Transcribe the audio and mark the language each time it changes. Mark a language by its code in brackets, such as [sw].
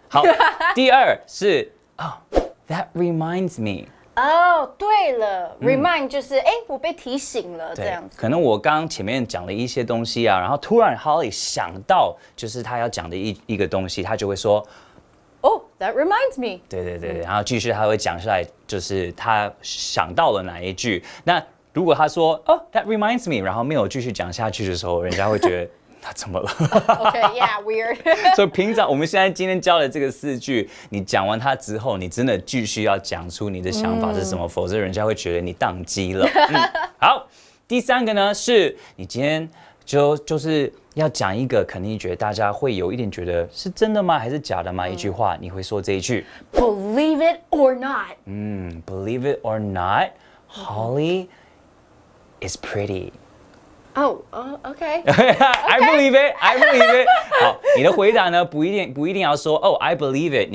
[zh] 好，第二是 [en] that reminds me. [zh] 对了 ，remind 就是我被提醒了这样子。可能我刚前面讲了一些东西啊，然后突然 Holly 想到就是他要讲的一个东西，他就会说 [en] that reminds me。 [zh] 对，然后继续他会讲下来，就是他想到了哪一句。那如果他说 [en] that reminds me， [zh] 然后没有继续讲下去的时候，人家会觉得那怎么了 [en] ？Okay, yeah, weird. [zh] 所以平常我们现在今天教的这个4句，你讲完它之后，你真的继续要讲出你的想法是什么，否则人家会觉得你宕机了。好，第3个呢是你今天就是要讲一个肯定觉得大家会有一点觉得是真的吗还是假的吗？一句话你会说这一句 [en] Believe it or not. Believe it or not, Holly is pretty. Oh, okay. I believe it. I believe it. [zh] 好，你的回答呢不一定要说 [en] Oh, I believe it.